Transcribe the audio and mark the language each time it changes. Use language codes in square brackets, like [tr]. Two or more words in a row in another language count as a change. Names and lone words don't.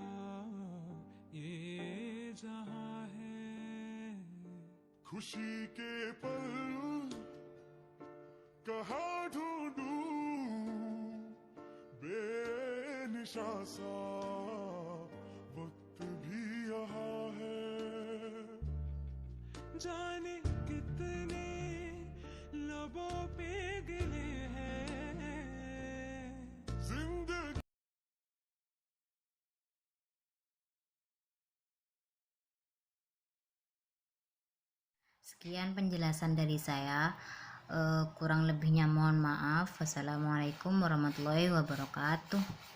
[hi] ये जहां है खुशी के पल कहाँ ढूंढूं बेनिशा सा वक्त भी यहाँ है जाने कितने लबों पे गिले हैं जिंदगी। [id] Sekian penjelasan dari saya. Kurang lebihnya mohon maaf. [ar] والسلام عليكم ورحمة الله وبركاته.